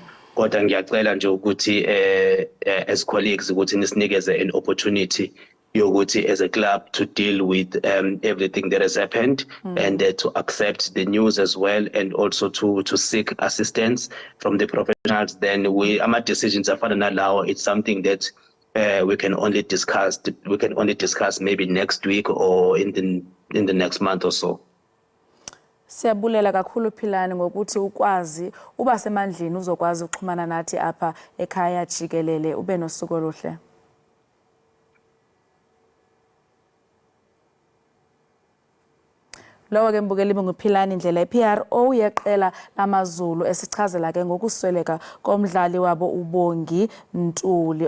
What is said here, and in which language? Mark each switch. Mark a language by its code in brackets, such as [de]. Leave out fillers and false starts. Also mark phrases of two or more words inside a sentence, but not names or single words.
[zu] Kodwa ngiyacela nje ukuthi [en] as colleagues [zu] ukuthi nisinikeze [en] an opportunity yokuthi as a club to deal with everything that has happened and to accept the news as well, and also to seek assistance from the professionals. [zu] Then ama decisions afana nalawo, [en] it's something that we can only discuss maybe next week or in the next month or so. [xh] Siyabulela kakhulu Philani ngokuthi ukwazi uba semandleni uzokwazi ukuxhumana nathi apha ekhaya Jikelele. Ube nosuku oluhle. Lowo ke mbukeli benguPhilani Ndlela iPRO yeqela lamaZulu esichazela ke ngokusweleka komdlali wabo uBongi Ntuli.